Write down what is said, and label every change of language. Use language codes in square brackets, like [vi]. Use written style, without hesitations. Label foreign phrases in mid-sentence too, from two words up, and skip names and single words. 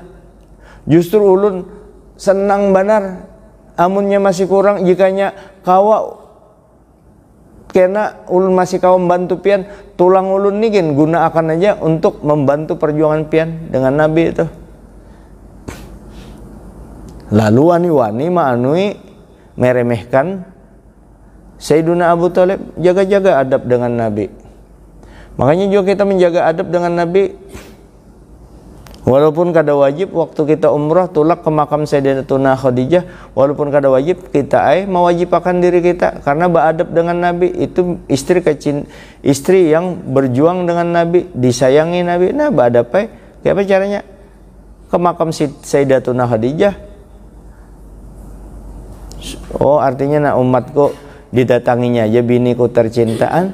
[bjn] Justru ulun senang benar amunnya masih kurang jikanya kawa kena ulun masih kawa membantu pian tulang ulun nigin gunakan aja untuk membantu perjuangan pian dengan Nabi itu. Lalu wani-wani ma'anui meremehkan Sayyiduna Abu Talib. Jaga-jaga adab dengan Nabi. Makanya juga kita menjaga adab dengan Nabi. Walaupun kada wajib waktu kita umrah tulak ke makam Sayyidatuna Khadijah, walaupun kada wajib kita mewajibkan diri kita karena beradab dengan Nabi. Itu istri yang berjuang dengan Nabi, disayangi Nabi. Nah, beradab kayak apa caranya? Ke makam Sayyidatuna Khadijah. Oh, artinya nak umatku didatanginya aja biniku tercintaan.